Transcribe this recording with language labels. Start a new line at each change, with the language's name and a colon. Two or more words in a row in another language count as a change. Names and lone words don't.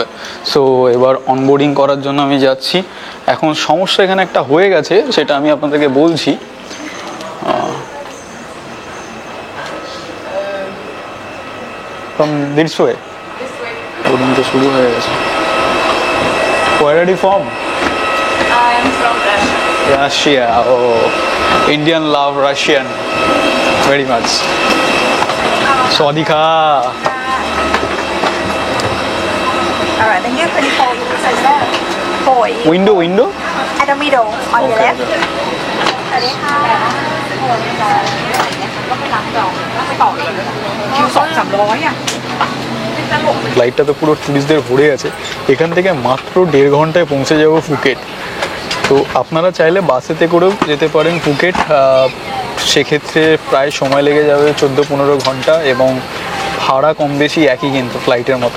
Bangla: সো এবার অনবোর্ডিং করার জন্য আমি যাচ্ছি। এখন সমস্যা এখানে একটা হয়ে গেছে, সেটা আমি আপনাদেরকে বলছি। বোর্ডিং তো শুরু হয়ে গেছে।
English: Where are you from? I'm from Russia. Russia. Oh, Indian love Russian very much. Sawadika. Alright, then you're pretty full. So is that boy Window. at the middle on your Okay. left?
Thai: สวัสดีค่ะไปต่อเองคิว200-300อ่ะ
Bangla: ফ্লাইটটা তো পুরো ট্যুরিস্টদের ভরে আছে। এখান থেকে মাত্র 1.5 ঘন্টায় পৌঁছে যাব ফুকেট। তো আপনারা চাইলে বাসেতে করেও যেতে পারেন ফুকেট। সেক্ষেত্রে প্রায় সময় লেগে যাবে 14-15 ঘন্টা, এবং ভাড়া কম বেশি একই কিন্তু ফ্লাইটের মতো।